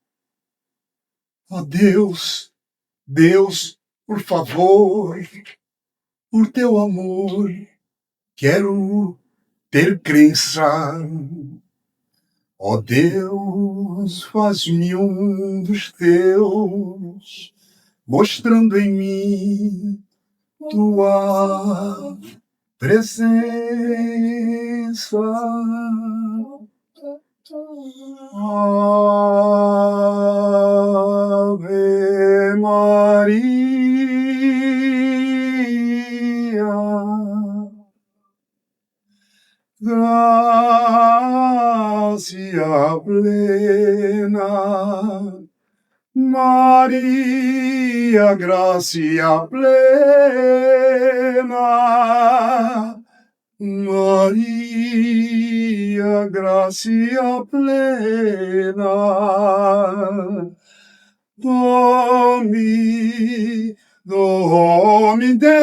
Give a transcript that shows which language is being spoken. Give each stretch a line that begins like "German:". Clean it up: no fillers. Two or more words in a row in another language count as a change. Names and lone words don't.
Portuguese: Ó Deus, Deus, por favor, por teu amor, quero ter crença. Ó Deus, faz-me um dos teus, mostrando em mim tua presença.
Latin: Ave Maria, gracia plena, Maria, gracia plena, Maria, gracia plena, Domi